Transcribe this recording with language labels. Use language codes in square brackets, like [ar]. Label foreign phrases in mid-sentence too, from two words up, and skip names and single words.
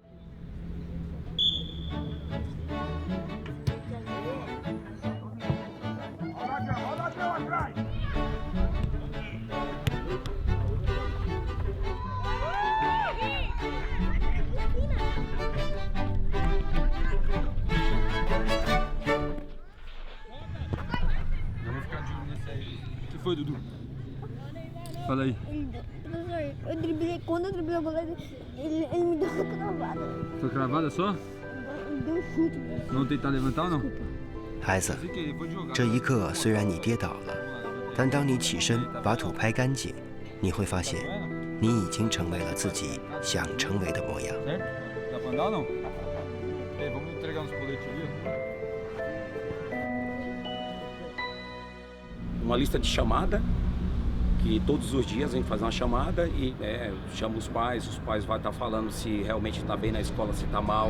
[pt] O que foi, Dudu? Fala aí. Eu driblei, quando eu driblei a bola, ele me deu uma cravada. Foi cravada só? Deu um chute. Não tentar levantar ou não? [zh] 孩子，这一刻虽然你跌倒了，但当你起身把土拍干净，你会发现，你已经成为了自己想成为的模样。 [pt] Dá pra andar ou não? Vamos entregar uns coletes ali. Uma lista de chamada, que todos os dias a gente faz uma chamada e chama os pais vão estar falando se realmente está bem na escola, se está mal.